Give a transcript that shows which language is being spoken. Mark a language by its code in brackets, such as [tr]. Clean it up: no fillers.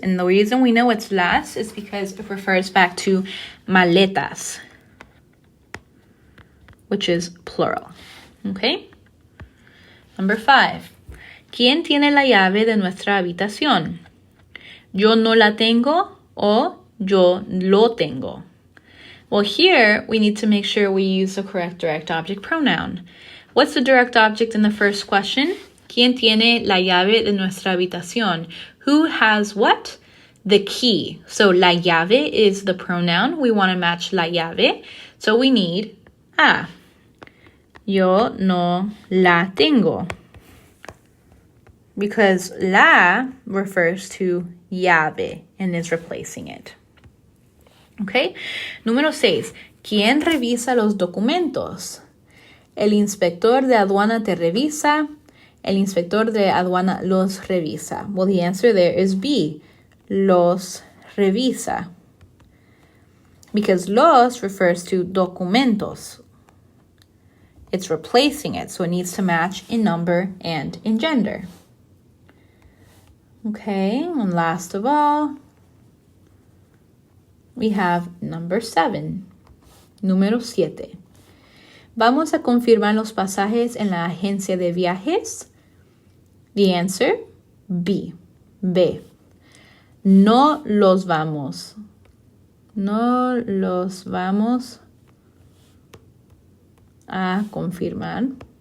[en] And the reason we know it's las is because it refers back to maletas, which is plural. Okay? Number 5. [es] ¿Quién tiene la llave de nuestra habitación? Yo no la tengo o yo lo tengo. [en] Well, here we need to make sure we use the correct direct object pronoun. What's the direct object in the first question? [es] ¿Quién tiene la llave de nuestra habitación? [en] Who has what? The key. So la llave is the pronoun. We want to match la llave. So we need A. [es] Yo no la tengo. [en] Because la refers to llave and is replacing it. [es] Okay? Número 6. ¿Quién revisa los documentos? El inspector de aduana te revisa. El inspector de aduana los revisa. [en] Well, the answer there is B. [es] Los revisa. [en] Because los refers to documentos. It's replacing it, so it needs to match in number and in gender. Okay, and last of all, we have number 7. [es] Número 7. ¿Vamos a confirmar los pasajes en la agencia de viajes? [en] The answer, B. [es] No los vamos. No los vamos a confirmar.